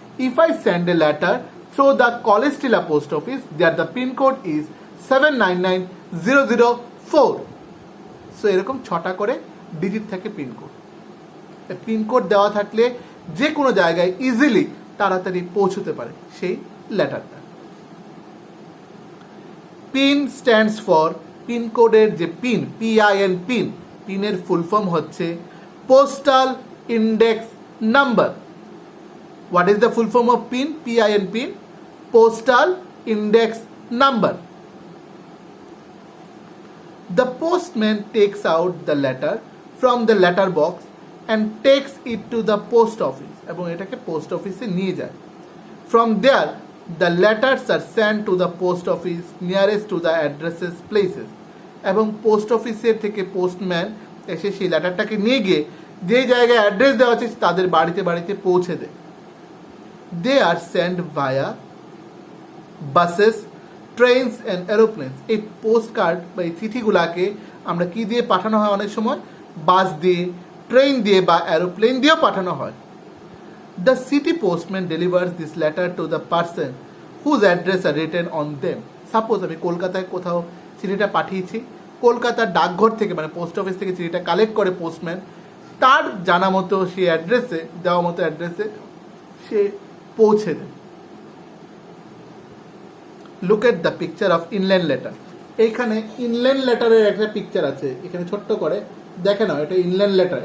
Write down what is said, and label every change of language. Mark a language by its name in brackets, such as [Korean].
[English] If I send a letter through the Colestilla post office, there the pin code is 799004. [Bangla] So এরকম 6টা করে digit থাকে pin code. Pin code দেওয়া থাকলে যে কোনো জায়গায় ইজিলি তাড়াতাড়ি পৌঁছতে পারে সেই লেটারটা। [English] PIN stands for, [Bangla] পিন কোডের যে পিন, PIN পিন, পিনের ফুল ফর্ম হচ্ছে postal index number. [English] What is the full form of PIN? PIN pin, postal index number. The postman takes out the letter from the letter box and takes it to the post office. [Bangla] এবং এটাকে post অফিসে নিয়ে যায়। [English] From there, the letters are sent to the post office nearest to the addresses places. [Bangla] এবং post অফিসের থেকে postman এসে সেই লেটারটাকে নিয়ে গিয়ে যে জায়গায় অ্যাড্রেস দেওয়া আছে তাদের বাড়িতে বাড়িতে পৌঁছে দেয়। [English] They are sent via buses, trains and aeroplanes. [Bangla] এই পোস্টকার্ড বা এই চিঠিগুলাকে আমরা কি দিয়ে পাঠানো হয়? অনেক সময় বাস দিয়ে, ট্রেন দিয়ে বা এরোপ্লেন দিয়েও পাঠানো হয়। [English] The city postman delivers this letter to the person whose address are written on them. [Bangla] Suppose আমি কলকাতায় কোথাও চিঠিটা পাঠিয়েছি, কলকাতার ডাকঘর থেকে মানে পোস্ট অফিস থেকে চিঠিটা কালেক্ট করে পোস্টম্যান, তার জানা মতো সেই অ্যাড্রেসে, দেওয়া মতো অ্যাড্রেসে সে পৌঁছে দেয়। [English] Look at the picture of inland letter. [Bangla] এইখানে ইনল্যান্ড লেটারের একটা পিকচার আছে, এখানে ছোট্ট করে দেখে নাও, এটা ইনল্যান্ড লেটার।